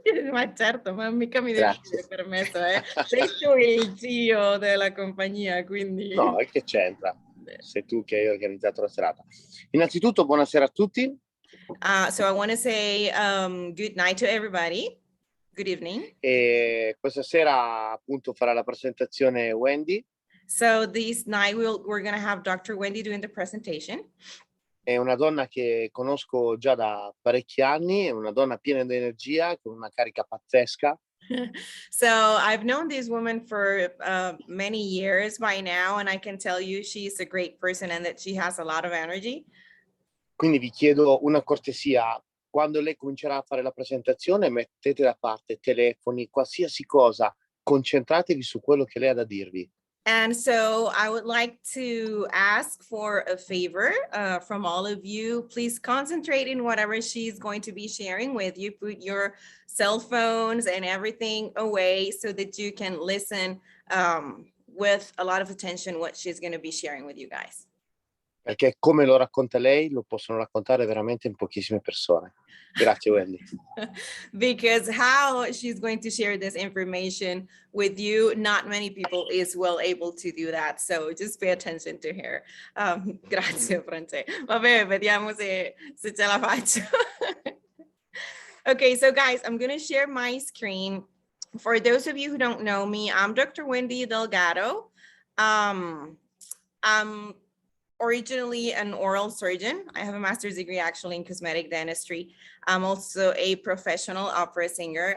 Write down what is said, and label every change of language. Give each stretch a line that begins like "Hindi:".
Italian: Ma certo, ma mica mi devi chiedere permesso, sei tu il CEO della compagnia, quindi... No, e che c'entra? Sei tu che hai organizzato la serata. Innanzitutto, buonasera a tutti.
English: So I want to say good night to everybody. Good evening.
Italian: E questa sera appunto farà la presentazione Wendy.
English: So this night we're going to have Dr. Wendy doing the presentation.
Italian: È una donna che conosco già da parecchi anni, è una donna piena di energia, con una carica pazzesca.
English: So I've known this woman for many years by now, and I can tell you she's a great person and that she has a lot of energy.
Italian: Quindi vi chiedo una cortesia: quando lei comincerà a fare la presentazione, mettete da parte telefoni, qualsiasi cosa, concentratevi su quello che lei ha da dirvi.
English: And so I would like to ask for a favor from all of you. Please concentrate in whatever she's going to be sharing with you. Put your cell phones and everything away so that you can listen with a lot of attention what she's going to be sharing with you guys.
Italian: Perché come lo racconta lei, lo possono raccontare veramente in pochissime persone. Grazie, Wendy.
English: Because how she's going to share this information with you, not many people is well able to do that. So just pay attention to her.
Italian: Grazie, France. Vabbè, vediamo se ce la faccio.
English: Okay, so guys, I'm going to share my screen. For those of you who don't know me, I'm Dr. Wendy Delgado. I'm originally an oral surgeon. I have a master's degree actually in cosmetic dentistry. I'm also a professional opera singer.